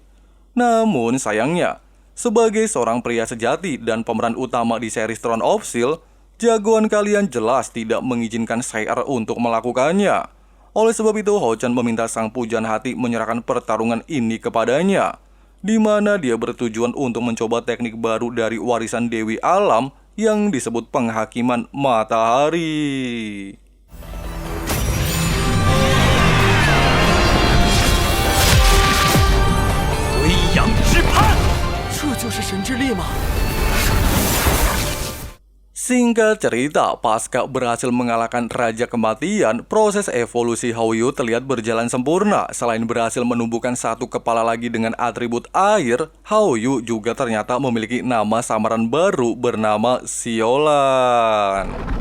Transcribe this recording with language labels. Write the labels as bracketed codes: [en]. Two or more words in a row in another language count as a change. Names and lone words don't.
[id] Namun sayangnya, sebagai seorang pria sejati dan pemeran utama di series Throne of Steel, jagoan kalian jelas tidak mengizinkan Sayer untuk melakukannya. Oleh sebab itu, Hao Chen meminta sang pujaan hati menyerahkan pertarungan ini kepadanya, di mana dia bertujuan untuk mencoba teknik baru dari warisan Dewi Alam yang disebut penghakiman matahari. [zh] 归阳之盼，这就是神之力吗？ [id] Singkat cerita, pasca berhasil mengalahkan Raja Kematian, proses evolusi Hao Yu terlihat berjalan sempurna. Selain berhasil menumbuhkan satu kepala lagi dengan atribut air, Hao Yu juga ternyata memiliki nama samaran baru bernama Siolan.